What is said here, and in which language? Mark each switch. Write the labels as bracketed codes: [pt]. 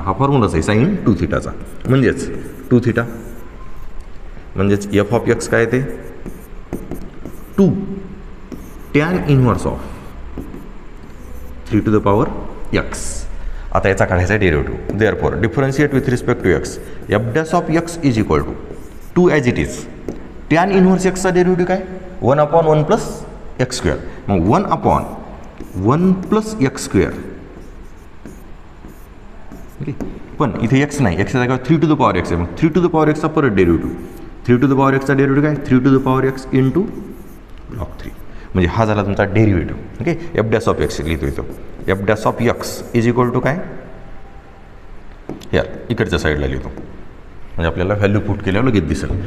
[mr] हा फॉर्म्युलाच आहे साइन 2 थिटाचा म्हणजेच 2 थिटा म्हणजेच एफ ऑफ एक्स काय ते 2 tan inverse of 3 to the power x. [en] आता याचा काढायचा आहे derivative. Therefore differentiate with respect to x f dash of x is equal to 2 as it is [mr] tan inverse एक्सचा derivative काय [en] 1 upon 1 plus x square. मग 1 upon 1 plus x square. [mr] Okay पण इथे x नाही एक्सच्या जागेवर 3 टू द पॉवर एक्स आहे. मग 3 टू द पॉवर एक्सचा परत डेरिव्हेटिव्ह 3 टू द पॉवर एक्सचा डेरिव्हेटिव्ह काय 3 to the power x into log 3 म्हणजे हा झाला तुमचा derivative. Okay F dash of x लिहितो इथं F dash of x is equal to काय यार इकडच्या साईडला लिहितो म्हणजे आपल्याला व्हॅल्यू पुट केल्यावर लगेच दिसेल.